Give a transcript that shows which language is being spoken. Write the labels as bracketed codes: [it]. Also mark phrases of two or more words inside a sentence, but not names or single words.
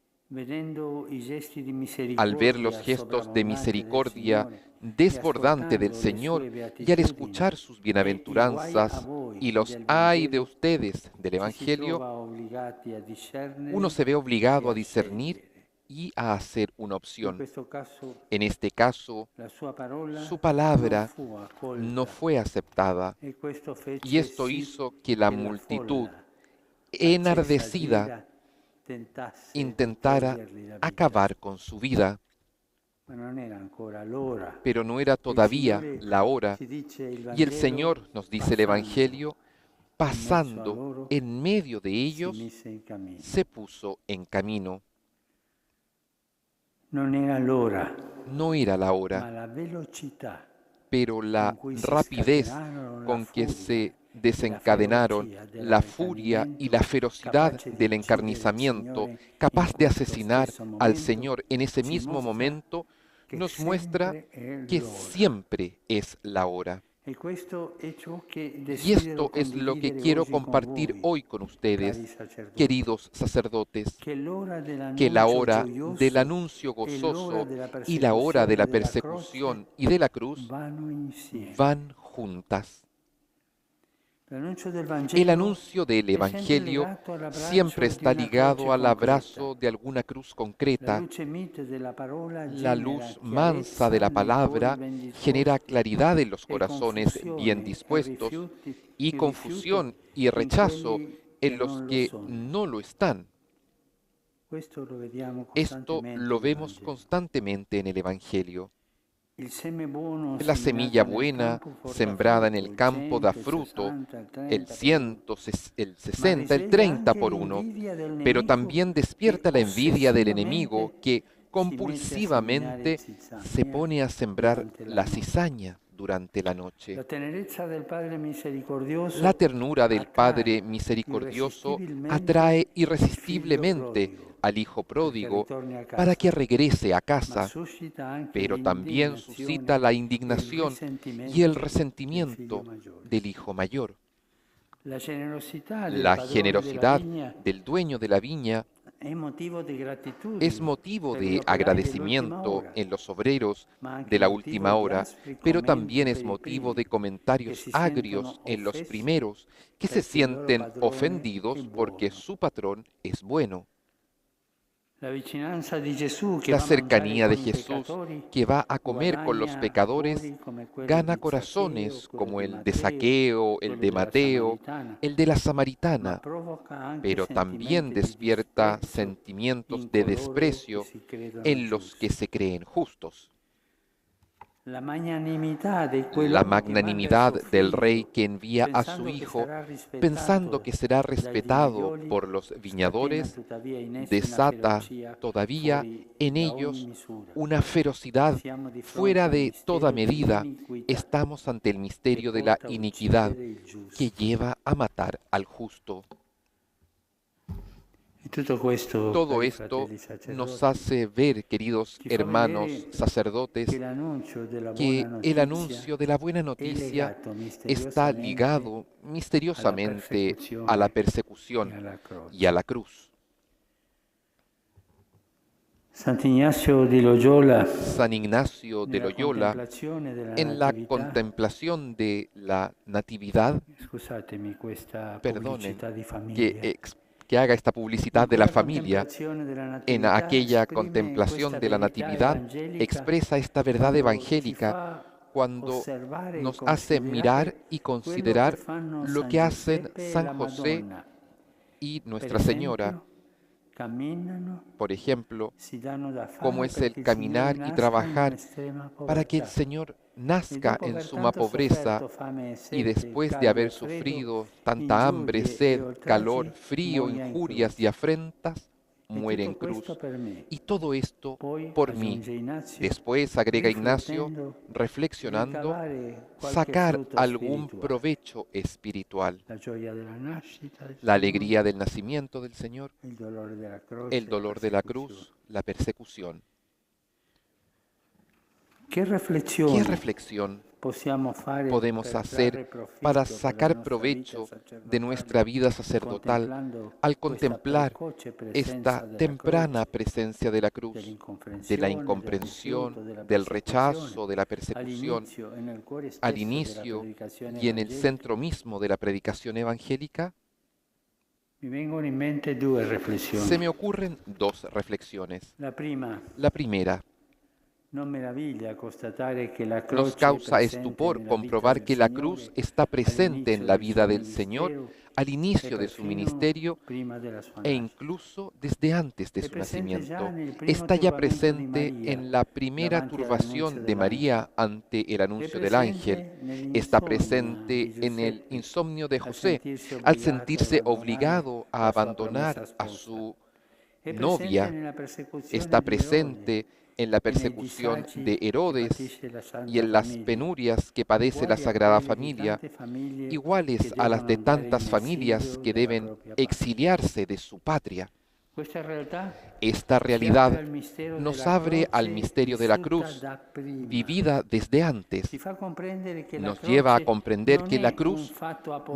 [es] Al ver los gestos de misericordia desbordante del Señor y al escuchar sus bienaventuranzas y los ay de ustedes del Evangelio, uno se ve obligado a discernir y a hacer una [it] In [es] opción. [it] questo caso [es] En este caso, [it] la sua parola [es] su palabra [it] non fu accolta [es] no fue aceptada [it] e questo [es] y [it] fece [es] esto [it] sì [es] hizo que la [it] che la [es] multitud [it] folla accesa di [es] enardecida [it] ira tentasse di [es] intentara [it] togliergli la vita. [es] acabar con su vida, [it] Ma non era ancora l'ora. [es] pero no era [it] Il [es] todavía [it] Signore, [es] la hora. [it] ci dice il [es] Y el [it] Vangelo, [es] Señor, nos dice el Evangelio, [it] a [es] pasando [it] loro, [es] en medio de [it] si [es] ellos, [it] mise in cammino. [es] se puso en camino. [it] Non era l'ora, [es] No era la [it] ma [es] hora, [it] la velocità [es] pero la [it] con cui si [es] rapidez [it] scatenarono la [es] con que [it] furia [es] se [it] e la [es] desencadenaron [it] ferocia [es] la furia y la ferocidad [it] capace di [es] del [it] uccidere il [es] encarnizamiento, [it] Signore [es] capaz [it] in [es] de [it] questo [es] asesinar [it] stesso [es] al [it] momento, [es] Señor en ese [it] ci [es] mismo [it] mostra [es] momento, [it] che [es] nos muestra [it] sempre è [es] que [it] l'ora. [es] siempre es la hora. [it] E questo è ciò che [es] Y [it] desidero [es] esto es lo que [it] condividere [es] quiero [it] oggi con [es] compartir [it] voi, [es] hoy con [it] cari [es] ustedes, [it] sacerdoti, [es] queridos sacerdotes, [it] che l'ora [es] que la [it] dell'annuncio [es] hora del [it] gioioso [es] anuncio [it] e l'ora [es] gozoso [it] della [es] y la hora de la [it] persecuzione [es] persecución y de la cruz [it] vanno insieme. [es] van juntas. [it] L'annuncio del [es] El [it] Vangelo [es] anuncio del [it] è sempre [es] Evangelio [it] legato all'abbraccio [es] siempre [it] di [es] está [it] una [es] ligado [it] croce [es] al [it] concreta. [es] abrazo de alguna cruz [it] La [es] concreta. [it] luce mite della parola [es] La [it] genera [es] luz mansa de [it] chiarezza [es] la [it] nei cuori [es] palabra [it] ben disposti [es] genera claridad en los [it] e [es] corazones bien [it] confusione [es] dispuestos y [it] rifiuto [es] confusión y [it] in [es] rechazo [it] quelli che [es] en los [it] non lo [es] que [it] sono. [es] no lo están. [it] Questo lo vediamo [es] Esto [it] costantemente [es] lo [it] nel [es] vemos [it] Vangelo. [es] constantemente en el Evangelio. [it] Il seme buono [es] La semilla [it] seminato nel [es] buena, [it] campo porta [es] sembrada en [it] frutto, [es] el campo, da [it] 100, il [es] fruto, [it] 60, il 30 [es] el [it] per [es] 100, [it] uno. [es] el [it] Ma [es] 60, el [it] risveglia [es] 30 [it] anche [es] por uno, [it] l'invidia del [es] pero [it] nemico [es] también [it] che [es] despierta la envidia del [it] ossessivamente [es] enemigo que [it] si mette a seminare [es] compulsivamente se [it] zizzania [es] pone a sembrar [it] durante la [es] la [it] notte. [es] cizaña durante la noche. [it] La tenerezza del Padre misericordioso [es] La ternura del Padre [it] attrae [es] misericordioso [it] irresistibilmente [es] atrae [it] il figlio [es] irresistiblemente [it] prodigo [es] al Hijo [it] perché [es] pródigo [it] ritorni a [es] para que [it] casa, [es] regrese a [it] ma [es] casa, [it] suscita anche [es] pero también suscita la indignación y el resentimiento del hijo mayor. [it] La generosità del [es] La [it] padrone della [es] generosidad [it] vigna [es] del dueño de la viña [it] è motivo di gratitudine [es] es motivo [it] per gli [es] de [it] operai dell'ultima [es] agradecimiento [it] ora, [es] en los obreros [it] ma anche [es] de la [it] motivo [es] última [it] di [es] hora, [it] aspri [es] pero [it] commenti [es] también [it] per [es] es [it] i [es] motivo [it] primi, [es] de [it] che [es] comentarios [it] si [es] agrios [it] sentono [es] en los [it] offesi [es] primeros, que se [it] perché il loro [es] sienten [it] padrone [es] ofendidos [it] è [es] porque [it] buono. [es] su patrón es bueno. [it] La vicinanza di Gesù che [es] La [it] va a mangiare [es] cercanía de [it] con i [es] Jesús, [it] peccatori [es] que va a comer con los [it] guadagna [es] pecadores, [it] cuori come quelli [es] gana [it] di [es] corazones [it] Zaccheo, quello [es] como [it] di [es] el de [it] Matteo, [es] Saqueo, el [it] quello [es] de [it] della [es] Mateo, [it] Samaritana, [es] el de la [it] ma [es] Samaritana, [it] provoca anche [es] pero también [it] sentimenti di [es] despierta [it] disprezzo [es] sentimientos [it] in [es] de [it] coloro che [es] desprecio [it] si credono [es] en los que [it] giusti. [es] se creen justos. [it] La magnanimità di [es] La [it] quell'uomo che manda il [es] magnanimidad [it] suo [es] del [it] figlio, [es] rey que envía a su [it] pensando che [es] hijo, [it] sarà rispettato [es] pensando que será [it] dai [es] respetado [it] vignaioli, [es] por los [it] scatena [es] viñadores, [it] tuttavia in essi una [es] desata [it] ferocia [es] todavía [it] fuori [es] en [it] da ogni [es] ellos [it] misura. [es] una ferocidad [it] Siamo di fronte [es] fuera [it] al [es] de misterio toda medida. [it] dell'iniquità [es] Estamos ante el [it] che [es] misterio de la [it] porta a [es] iniquidad [it] uccidere il giusto. [es] que lleva a matar al justo. [it] E tutto questo, [es] Todo [it] cari [es] esto [it] fratelli [es] nos [it] sacerdoti, [es] hace ver, queridos [it] ci fa [es] hermanos [it] vedere [es] sacerdotes, [it] che l'annuncio della [es] que [it] buona [es] el [it] notizia [es] anuncio de la buena [it] è [es] noticia [it] legato [es] está [it] misteriosamente [es] ligado [it] alla [es] misteriosamente a la [it] persecuzione e [es] persecución [it] alla [es] y a [it] croce. [es] la cruz. [it] Sant'Ignazio di Loyola, [es] San Ignacio de [it] nella [es] Loyola, [it] contemplazione della [es] en la [it] Natività, [es] contemplación de la Natividad, [it] scusatemi questa [es] perdonen [it] pubblicità di [es] que, [it] famiglia, [es] que haga esta publicidad [it] in [es] de la [it] quella [es] familia, [it] contemplazione della [es] en [it] Natività [es] aquella [it] esprime [es] contemplación [it] questa [es] de la [it] verità [es] Natividad, [it] evangelica [es] expresa esta verdad [it] quando ci [es] evangélica [it] fa [es] cuando [it] osservare e [es] nos hace mirar y [it] quello [es] considerar [it] che fanno [es] lo [it] San [es] que hacen [it] Giuseppe e [es] San [it] la [es] José [it] Madonna. [es] y [it] Per [es] Nuestra Señora, [it] esempio, camminano, [es] por ejemplo, [it] si danno da fare [es] cómo es el [it] perché il [es] caminar [it] Signore [es] y [it] nasca in [es] trabajar [it] un'estrema [es] para que el [it] povertà. [es] Señor [it] E [es] nazca [it] dopo [es] en [it] aver [es] suma [it] tanto [es] pobreza [it] sofferto fame e [es] y [it] sete, [es] después de [it] caldo e [es] haber [it] freddo, [es] sufrido tanta hambre, [it] ingiurie e [es] sed, calor, [it] oltraggi, [es] frío, [it] muoia in [es] injurias y [it] croce. [es] afrentas, [it] E [es] muere en [it] tutto questo [es] cruz. [it] per me. [es] Y todo esto [it] Poi, [es] por mí. [it] aggiunge Ignazio, [es] Después, agrega Ignacio, [it] riflettendo, [es] reflexionando, [it] ricavare qualche [es] sacar [it] frutto [es] algún [it] spirituale. [es] provecho espiritual. [it] La gioia della nascita del [es] La [it] Signore, [es] alegría del nacimiento del Señor, [it] il dolore della croce, [es] el dolor de la [it] persecuzione. [es] cruz, la persecución. [it] Che [es] ¿Qué [it] riflessione [es] reflexión [it] possiamo fare [es] podemos [it] per [es] hacer [it] trarre profitto [es] para [it] dalla [es] sacar [it] nostra [es] provecho [it] vita [es] de [it] sacerdotale, [es] nuestra vida sacerdotal [it] contemplando [es] al [it] questa [es] contemplar [it] precoce presenza [es] esta [it] della [es] temprana [it] croce, [es] presencia de la cruz, de la [it] dell'incomprensione, del [es] incomprensión, [it] rifiuto, della [es] del [it] persecuzione, [es] rechazo, de la persecución, [it] all'inizio e nel cuore [es] al [it] stesso della [es] inicio [it] predicazione [es] y en el [it] evangelica, [es] centro mismo de la predicación evangélica? [it] Mi vengono in mente due [es] Se [it] riflessioni. [es] me ocurren dos reflexiones. [it] La prima, [es] La primera, [it] non meraviglia constatare che la [es] nos [it] croce è [es] causa [it] presente [es] estupor [it] nella vita [es] comprobar [it] del [es] que la cruz [it] Signore [es] está presente en [it] all'inizio [es] la [it] del [es] vida [it] suo [es] del Señor [it] ministero [es] al [it] e [es] inicio de su [it] perfino [es] ministerio [it] prima della sua [es] e [it] nascita. [es] incluso desde antes de [it] È [es] su [it] presente già [es] nacimiento. [it] nel primo [es] Está ya [it] turbamento di [es] presente [it] Maria [es] en la primera [it] davanti all'annuncio [es] turbación de [it] dell'angelo. [es] María ante el [it] È [es] anuncio del ángel. [it] presente [es] Está [it] nell'insonnia [es] presente [it] di [es] en el [it] Giuseppe [es] insomnio de [it] al [es] José, [it] sentirsi [es] al [it] obbligato ad [es] sentirse [it] abbandonare [es] obligado a [it] la sua promessa [es] abandonar a [it] sposa. [es] su [it] È presente [es] novia. [it] nella persecuzione [es] Está [it] di Erode [es] presente en la [it] e nei [es] persecución [it] disagi [es] de [it] che [es] Herodes [it] patisce la [es] y [it] Santa [es] en las [it] Famiglia, [es] penurias que padece la [it] uguali a [es] Sagrada [it] quelle di [es] Familia, [it] tante famiglie che [es] iguales a las [it] devono [es] de [it] andare [es] tantas [it] in [es] familias [it] esilio [es] que [it] dalla [es] deben [it] propria patria. [es] exiliarse de su patria. [it] Questa realtà [es] Esta [it] ci apre [es] realidad [it] al mistero [es] nos [it] della [es] abre al [it] croce [es] misterio de la [it] vissuta [es] cruz, [it] da prima. [es] vivida desde antes. [it] Ci fa comprendere che la [es] Nos lleva a [it] croce [es] comprender [it] non [es] que la [it] è un [es] cruz [it] fatto a